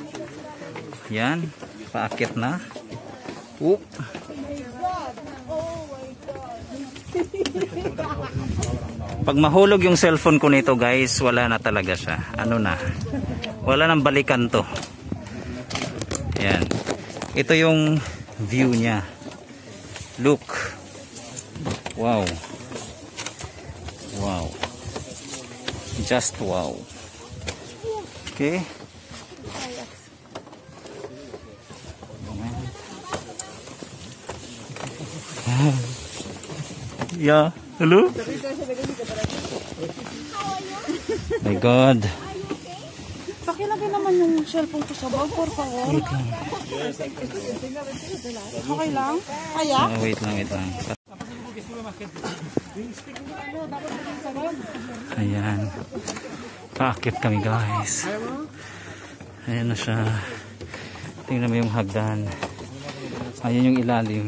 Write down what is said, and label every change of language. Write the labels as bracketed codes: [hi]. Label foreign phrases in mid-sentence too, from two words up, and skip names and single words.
[tl] Yan, paakyat na. Oop. Pag mahulog yung cellphone ko nito guys, wala na talaga siya. Ano na? Wala nang balikan to. Yan. Ito yung view niya. [en] Look. Wow. Wow. Just wow. Okay. Yeah. Hello? My God. [tl] Pakilagay naman yung cellphone ko sa bag, [es] por favor. [tl] Okay lang? Kaya? Wait lang, wait lang. Ayan. Paakit kami guys. Ayan na siya. Tingnan mo yung hagdan. Ayan yung ilalim.